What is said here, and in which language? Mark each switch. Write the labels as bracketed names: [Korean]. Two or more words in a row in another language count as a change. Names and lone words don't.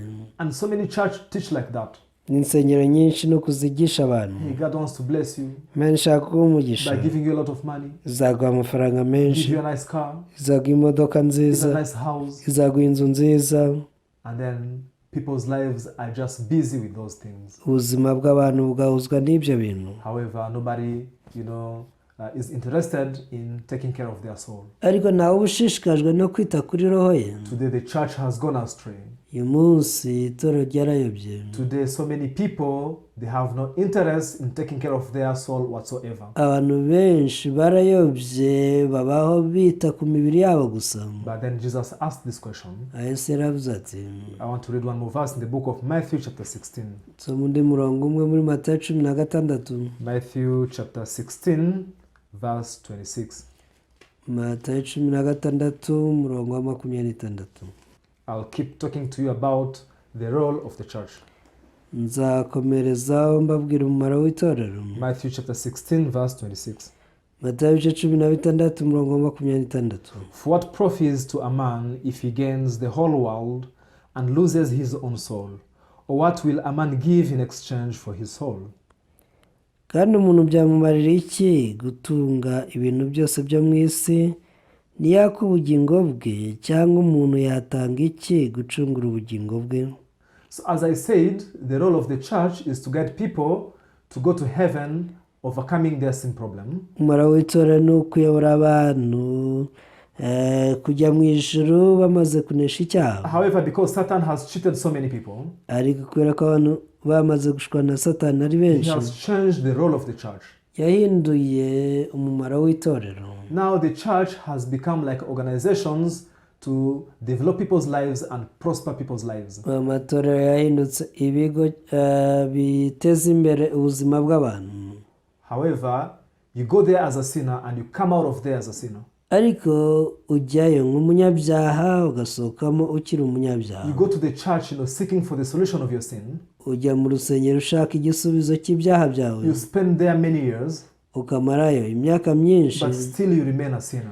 [English] And so many church teach like that. [Kinyarwanda] n'insengero nyinshi no kuzigisha abantu. [English] Hey, God wants to bless you [Kinyarwanda] Imana ishaka kuguha umugisha, [English] by giving you a lot of money, [Kinyarwanda] izaguha amafaranga [English] give [Kinyarwanda] menshi, [English] you a nice car, [Kinyarwanda] izaguha imodoka [English] give a [Kinyarwanda] nziza, [English] nice house, [Kinyarwanda] izaguha inzu nziza. [English] and then people's lives are just busy with those things. [Kinyarwanda] ubuzima bw'abantu bwahuzwa n'ibyo bintu. [English] However, nobody, is interested in taking care of their soul. [Kinyarwanda] ariko ntawe uba ushishikajwe no kwita kuri roho ye. [English] Today, the church has gone astray. [Kinyarwanda] uyu munsi itorero ryarayobye. [English] Today, so many people, they have no interest in taking care of their soul whatsoever. [Kinyarwanda] abantu benshi barayobye, babaho bita ku mibiri yabo gusa. [English] But then Jesus asked this question. [Kinyarwanda] Yesu yaravuze ati, [English] I want to read one more verse in the book of Matthew chapter 16. [Kinyarwanda] nsoma undi murongo umwe muri Matayo 16. [English] Matthew chapter 16 verse 26. [Kinyarwanda] Matayo 16 umurongo wa 26. [English] I'll keep talking to you about the role of the church. [Kinyarwanda] nzakomerezaho mbabwira umumaro w'itorero. [English] Matthew chapter 16 verse 26. [Kinyarwanda] Matayo 16 umurongo wa 26. [English] For what profits to a man if he gains the whole world and loses his own soul? Or what will a man give in exchange for his soul? [Kinyarwanda] kandi umuntu byamumarira iki gutunga ibintu byose byo mu isi niyaka ubugingo bwe, cyangwa umuntu yatanga iki gucungura ubugingo bwe? [English] So as I said, the role of the church is to guide people to go to heaven, overcoming their sin problem. [Kinyarwanda] umumaro w'itorero ni ukuyobora abantu kujya mu ijuru bamaze kunesha icyaha. [English] However, because Satan has cheated so many people, [Kinyarwanda] ariko kubera ko abantu bamaze gushwa na Satani ari [English] he [Kinyarwanda] benshi, [English] has changed the role of the church. [Kinyarwanda] yahinduye umumaro w'itorero. [English] Now the church has become like organizations to develop people's lives and prosper people's lives. [Kinyarwanda] amatorero yahindutse ibigo biteza imbere ubuzima bw'abantu. [English] However, you go there as a sinner and you come out of there as a sinner. [Kinyarwanda] ariko ujyayo nk'umunyabyaha ugasohokamo ukiri umunyabyaha. [English] You go to the church, seeking for the solution of your sin. [Kinyarwanda] ujya mu rusengero ushaka igisubizo cy'ibyaha byawe. [English] You spend there many years, [Kinyarwanda] ukamarayo imyaka myinshi, [English] but still you remain a sinner.